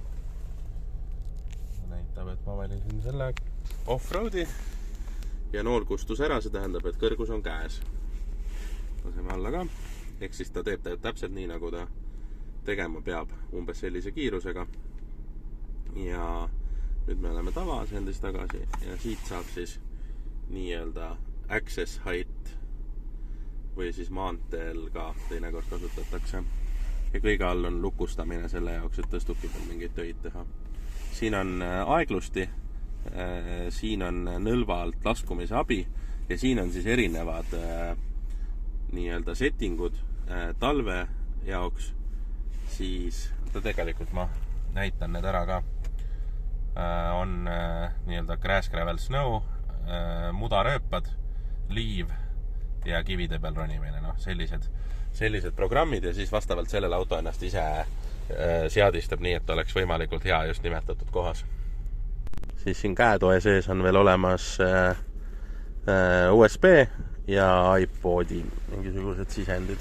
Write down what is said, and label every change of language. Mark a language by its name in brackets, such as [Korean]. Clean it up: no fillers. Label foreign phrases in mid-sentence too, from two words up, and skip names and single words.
[Estonian] Näitab, et ma valisin selle off-roadi ja nool kustus ära, see tähendab, et kõrgus on käes. Laseme alla ka. Ehk siis ta teeb täpselt nii, nagu ta tegema peab, umbes sellise kiirusega. Ja nüüd me oleme tavaasendis tagasi ja siit saab siis nii-öelda [English] access height [Estonian] või siis maanteel ka teinekord kasutatakse. Ja kõige all on lukustamine selle jaoks, et tõstuki peal mingeid töid teha. Siin on aeglusti, siin on nõlva alt laskumise abi ja siin on siis erinevad nii-öelda settingud talve jaoks. Siis tegelikult ma näitan need ära ka. On nii-öelda [English] grass, gravel, snow, [Estonian] mudarööpad, liiv ja kivide peal ronimine. No, sellised programmid ja siis vastavalt sellele auto ennast ise seadistab nii, et oleks võimalikult hea just nimetatud kohas. Siis siin käetoe sees on veel olemas USB ja iPodi mingisugused sisendid.